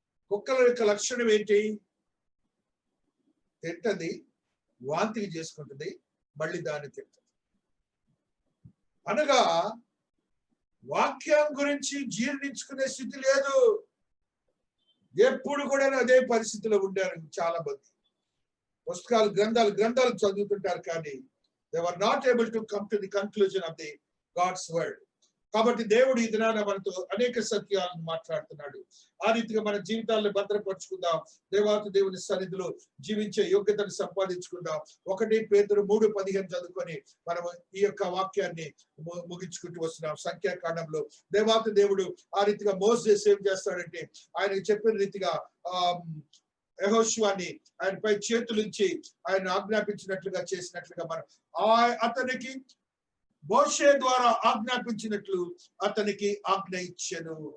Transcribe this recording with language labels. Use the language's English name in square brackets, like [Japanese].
[Telugu] కుక్కల యొక్క లక్షణం ఏంటి? తింటది, వాంతి చేసుకుంటుంది, మళ్ళీ దాన్ని తింటది. అనగా వాక్యం గురించి జీర్ణించుకునే స్థితి లేదు. ఎప్పుడు కూడా అదే పరిస్థితిలో ఉండారు చాలా మంది. పుస్తకాలు, గ్రంథాలు చదువుతుంటారు కానీ [English] they were not able to come to the conclusion of the God's word. [Telugu] కాబట్టి దేవుడు ఈ దినాన మనతో అనేక సత్యాలను మాట్లాడుతున్నాడు. ఆ రీతిగా మన జీవితాలను భద్రపరుచుకుందాం. దేవుని సన్నిధిలో జీవించే యోగ్యతను సంపాదించుకుందాం. 1 పేతురు 3:15 చదువుకొని మనం ఈ యొక్క వాక్యాన్ని ముగించుకుంటూ వస్తున్నాం. సంఖ్యాకాండంలో దేవుడు ఆ రీతిగా మోసెస్ ఏం చేస్తాడంటే, ఆయనకు చెప్పిన రీతిగా యెహోషువని ఆయనపై చేతులుంచి ఆయన ఆజ్ఞాపించినట్లుగా చేసినట్లుగా మనం అతనికి మోషే ద్వారా ఆజ్ఞాపించినట్లు అతనికి ఆజ్ఞ ఇచ్చెను.